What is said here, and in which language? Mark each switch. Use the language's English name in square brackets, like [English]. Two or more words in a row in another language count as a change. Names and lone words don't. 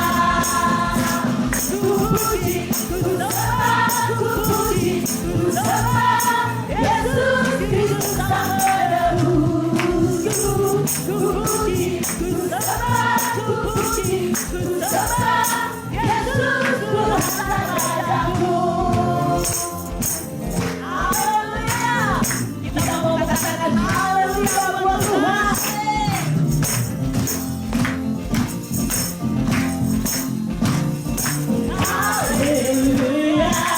[Indonesian] Ku puji, ku sembah, ku puji, ku sembah Yesus Kristus Sang Penebus. Ku puji, ku sembah, ku puji, ku sembah Yesus Tuhan Rajaku. Haleluya. Kita mau katakan haleluya buat Tuhan. Haleluya.